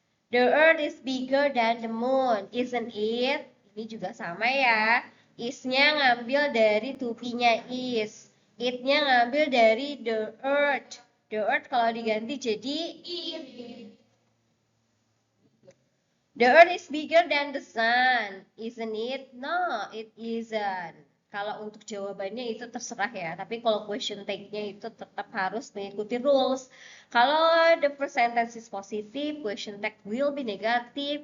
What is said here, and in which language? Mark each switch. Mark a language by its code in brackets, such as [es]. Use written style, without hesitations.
[en] The Earth is bigger than the moon, isn't it? [id] Ini juga sama ya. Is-nya ngambil dari to be-nya is. It-nya ngambil dari the Earth. The Earth kalau diganti jadi it. [en] The Earth is bigger than the sun, isn't it? No, it isn't. [id] Kalau untuk jawabannya itu terserah ya, tapi kalau question tag-nya itu tetap harus mengikuti rules. Kalau [en] the first sentence is positive, question tag will be negative.